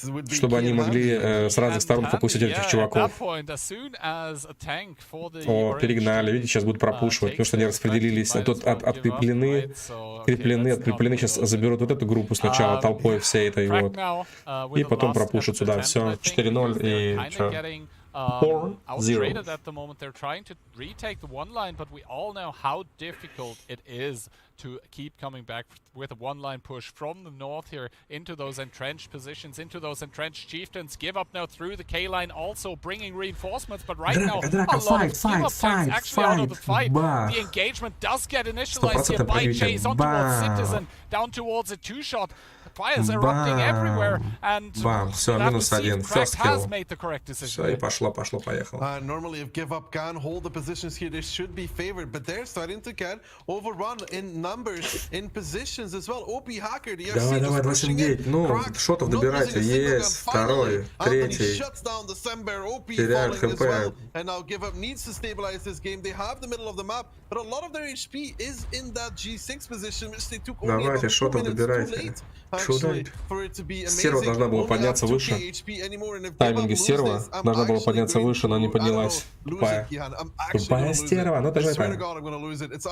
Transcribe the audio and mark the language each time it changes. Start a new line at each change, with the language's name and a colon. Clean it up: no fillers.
Russian: Чтобы они могли с разных сторон фокусить этих чуваков. О, перегнали. Видите, сейчас будут пропушивать, потому что они распределились. Тут откреплены. Откреплены. Сейчас заберут вот эту группу сначала толпой всей этой вот. И потом пропушат сюда. Все. 4-0 и что? 4-0.
English: At the moment, they're trying to retake the one line, but we all know how difficult it is to keep coming back with a one-line push from the north here into those entrenched positions, into those entrenched chieftains. Give Up now through the K line, also bringing reinforcements, but right now a lot of Give Up tanks actually out of the fight. The engagement does get initialized here by Chase on towards Citizen, down towards a two-shot. Fires erupting everywhere, and
Russian: все, -1.
English: First kill. Made the correct decision.
Russian: Все, и пошло, поехало.
English: Normally, if Give Up can hold the positions here, they should be favored, but they're starting to get overrun in numbers, in positions as well. OP Hacker, the
Russian: давай, 279. Ну, шотов добирайте. Есть, второй, третий. Теряют хп.
English: And now Give Up needs to stabilize this game. They have the middle of the map, but a lot of their HP is in that G6 position, which they took only
Russian: давайте, шотов добирайте. Серва должна была подняться выше. Тайминги серва должна была подняться выше, но не поднялась. Тупая стерва, ну это же это.